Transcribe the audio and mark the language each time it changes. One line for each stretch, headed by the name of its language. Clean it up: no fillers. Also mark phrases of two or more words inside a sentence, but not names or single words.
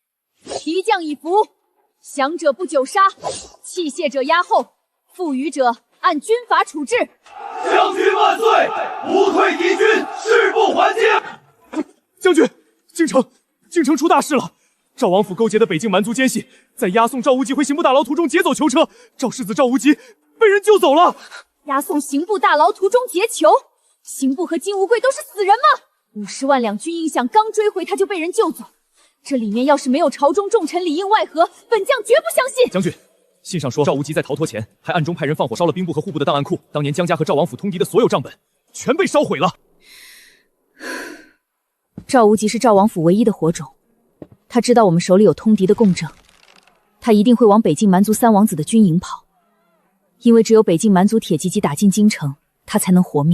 Chinese: 敵將已服，降者不久殺，器械者壓後，負隅者按軍法處置。將軍萬歲！不退敵軍，誓不還境。將軍，京城出大事了！趙王府勾結的北境蠻族奸細，在押送赵无极回刑部大牢途中劫走囚车，趙世子趙无极被人救走了。押送刑部大牢途中劫囚，刑部和金无贵都是死人吗？50万两军印饷刚追回他就被人救走，这裡面要是没有朝中重臣里应外合，本将绝不相信。将軍，信上说赵无极在逃脱前还暗中派人放火烧了兵部和户部的檔案庫，當年江家和趙王府通敵的所有賬本全被燒毀了。趙無極是趙王府唯一的火種，他知道我們手裡有通敵的共證，他一定會往北境蠻族三王子的軍營跑，因為只有北境蠻族鐵騎擊打進京城，他才能活命。